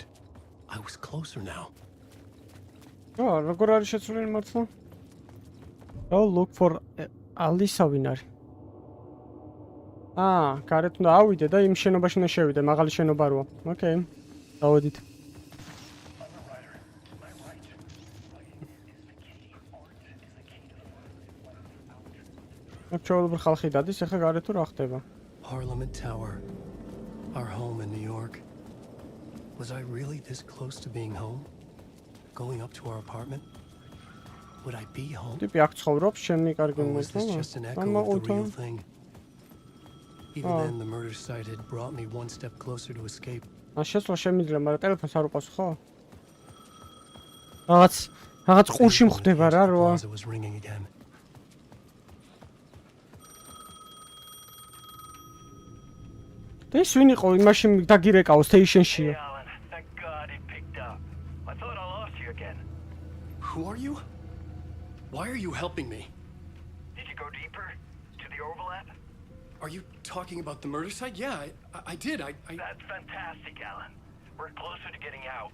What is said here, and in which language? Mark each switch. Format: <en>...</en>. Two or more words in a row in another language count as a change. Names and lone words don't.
<en>I was closer now.</en> <ka>როგორ არის შეცვლილი მართლა?</ka> <en>Oh, look for Alisa</en> <ka>ვინ არის? გარეთ უნდა ავიდე და იმ შენობაში უნდა შევიდე, მაღალი შენობა როა. Okay. დავედით. ჩვეულებრივ ხალხი დადის, ეხლა გარეთ თუ რა ხდება?</ka> <en>Parliament Tower. Our home in New York. Was I really this close to being home? Going up to our apartment? Would I be home?</en> <ka>ტიპი აქ ცხოვრობს, შენი კარგი</ka> <en>Was this just an echo of the real thing? Even then, the murder site had brought me one step closer to escape.</en> <ka>შესვლა შემიძლია, მაგრამ ტელეფონს არ უყავს, ხო? რაღაც ყურში მხდება რა როა. და ის ვინ იყო იმაში დაგირეკაო სტეიშენშია?</ka> <en>Who are you? Why are you helping me? Did you go deeper to the overlap? Are you talking about the murder site? Yeah, I did. That's fantastic, Alan. We're closer to getting out.</en>